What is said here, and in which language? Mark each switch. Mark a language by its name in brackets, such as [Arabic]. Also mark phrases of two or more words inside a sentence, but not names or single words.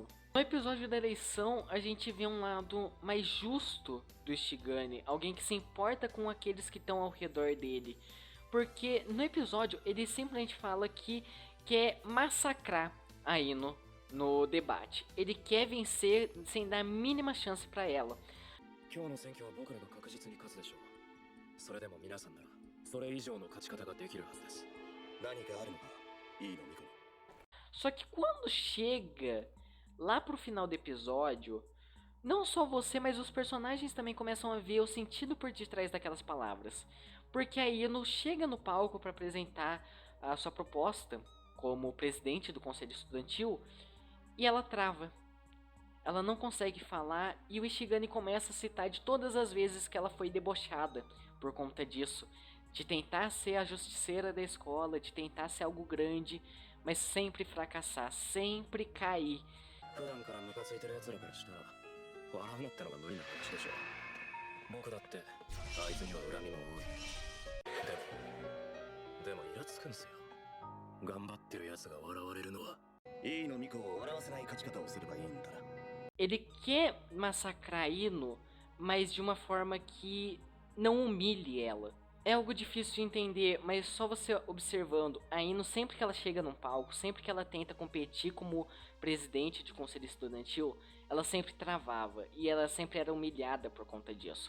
[Portuguese] No episódio da eleição, a gente vê um lado mais justo do Ishigami, alguém que se importa com aqueles que estão ao redor dele. Porque no episódio, ele simplesmente fala que quer massacrar a Ino no debate. Ele quer vencer sem dar a mínima chance pra ela. [Japanese] 今日の選挙は僕らが確実に勝つでしょう。それでも皆さんならそれ以上の勝ち方ができるはずです。何かあるのかいいのみこ。 [Portuguese] Só que quando chega lá pro final do episódio, não só você, mas os personagens também começam a ver o sentido por detrás daquelas palavras. Porque a Ino chega no palco para apresentar a sua proposta como presidente do conselho estudantil e ela trava. Ela não consegue falar e o Ishigami começa a citar de todas as vezes que ela foi debochada por conta disso. De tentar ser a justiceira da escola, de tentar ser algo grande, mas sempre fracassar, sempre cair. [Japanese] 普段からムカついてる奴らからしたら笑うのってのが無理な話でしょう。僕だってあいつには恨みも多い。でもイラつくんすよ。頑張ってる奴が笑われるのは。いいのミコを笑わせない勝ち方をすればいいんだな。 [Portuguese] Ele quer massacrar a Ino, mas de uma forma que não humilhe ela. É algo difícil de entender, mas só você observando, a Ino sempre que ela chega num palco, sempre que ela tenta competir como presidente de conselho estudantil, ela sempre travava e ela sempre era humilhada por conta disso.